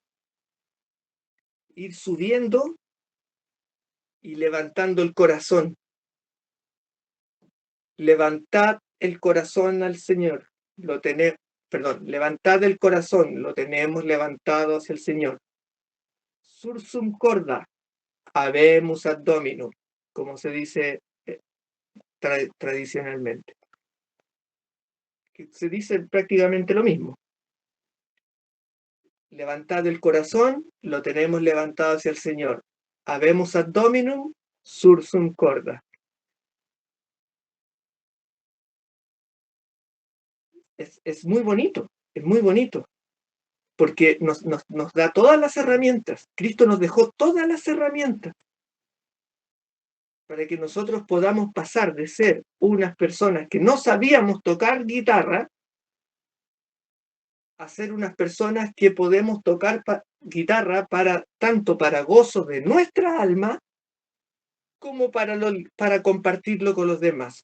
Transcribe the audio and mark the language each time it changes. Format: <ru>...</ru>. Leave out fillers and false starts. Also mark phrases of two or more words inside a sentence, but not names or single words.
<es>Ir subiendo y levantando el corazón. Levantad el corazón al Señor. Levantad el corazón, lo tenemos levantado hacia el Señor.</es> <la>Sursum corda, habemus ad Dominum,</la> <es>como se dice tradicionalmente. Que se dice prácticamente lo mismo. Levantad el corazón, lo tenemos levantado hacia el Señor.</es> <la>Habemus ad Dominum, sursum corda.</la> <es>Es muy bonito, porque nos da todas las herramientas. Cristo nos dejó todas las herramientas para que nosotros podamos pasar de ser unas personas que no sabíamos tocar guitarra a ser unas personas que podemos tocar guitarra tanto para gozo de nuestra alma como para compartirlo con los demás.</es>